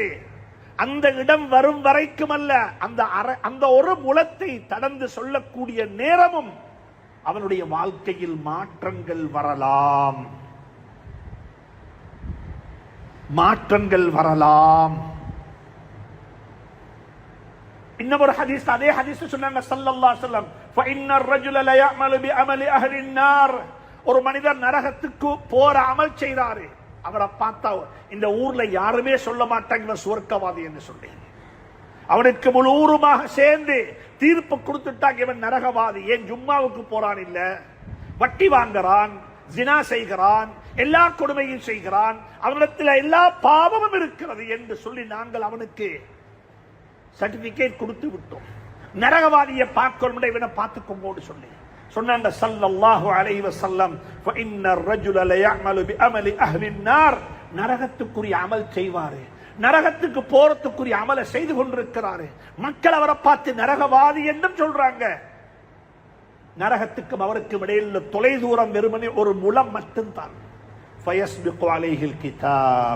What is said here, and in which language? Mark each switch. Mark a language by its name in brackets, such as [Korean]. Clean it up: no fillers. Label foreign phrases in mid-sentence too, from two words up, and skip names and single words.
[Tamil] அந்த இடம் வரும் வரைக்கும் அல்ல, அந்த ஒரு முலத்தை கடந்து சொல்லக்கூடிய நேரமும் அவனுடைய வாழ்க்கையில் மாற்றங்கள் வரலாம், மாற்றங்கள் வரலாம். இன்னொரு ஹதீஸ், அதே ஹதீஸ் சொன்னாங்க [Arabic] صلى الله عليه وسلم, فإن الرجل لا يعمل بعمل أهل النار, [Tamil] ஒரு மனிதர் நரகத்துக்கு போற அமல் செய்றாரு. அவரை பார்த்தா இந்த ஊர்ல யாருமே சொல்ல மாட்டாங்க சுவர்க்கவாதி என்று சொல்லி. அவனுக்கு முழுவதுமாக சேர்ந்து தீர்ப்பு கொடுத்துட்டாங்க, இவன் நரகவாதி. ஏன் ஜும்மாவுக்கு போறான் இல்ல, வட்டி வாங்குறான், ஜினா செய்கிறான், எல்லா கொடுமையும் செய்கிறான், அவனிடத்தில் எல்லா பாவமும் இருக்கிறது என்று சொல்லி நாங்கள் அவனுக்கு சர்டிபிகேட் கொடுத்து விட்டோம். நரகவாதியை பார்க்கணும், இவனை பார்த்துக்கோங்கன்னு சொல்லி சொன்னாங்க [Arabic] صلى الله عليه وسلم. فإن الرجل ليعمل بعمل أهل النار. [Tamil] நரகத்துக்குரிய அமல் செய்வாரு, நரகத்துக்கு போறதுக்குரிய அமலை செய்து கொண்டிருக்கிறாரு. மக்கள் அவரை பார்த்து நரகவாதி என்றும் சொல்றாங்க. நரகத்துக்கும் அவருக்கும் இடையில் தொலை தூரம் வெறுமனே ஒரு முலம் மட்டும்தான். [Arabic] فيسبق عليه الكتاب.